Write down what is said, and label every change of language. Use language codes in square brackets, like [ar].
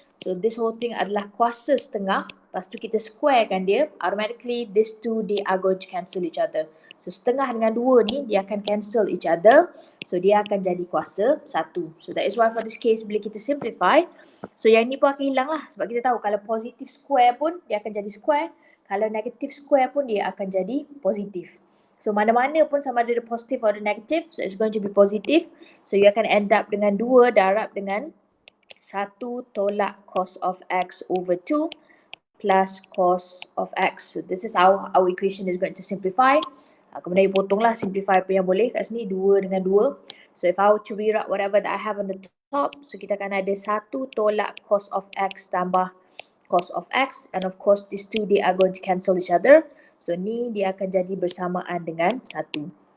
[en] So this whole thing [ms] adalah kuasa setengah. Lepas tu kita squarekan dia, [en] automatically these two they are going to cancel each other. [ms] So setengah dengan 2 ni dia akan [en] cancel each other. [ms] So dia akan jadi kuasa 1. [en] So that is why for this case [ms] bila kita simplify, so yang ni pun akan hilang lah. Sebab kita tahu kalau positive square pun dia akan jadi square. Kalau negative square pun dia akan jadi positif. So mana-mana pun sama ada positif atau negative, [en] so it's going to be positive. [ms] So you akan end up dengan 2 darab dengan 1 tolak cos of X over 2 plus cos of X. [en] So this is how our equation is going to simplify. [ms] Kemudian you potonglah simplify apa yang boleh kat sini, 2 dengan 2. [en] So if I were to rewrite whatever that I have on the top, so [ms] kita akan ada [en] 1 tolak cos of X tambah cos of X, and of course these two they are going to cancel each other. [ms] So ni dia akan jadi bersamaan dengan 1.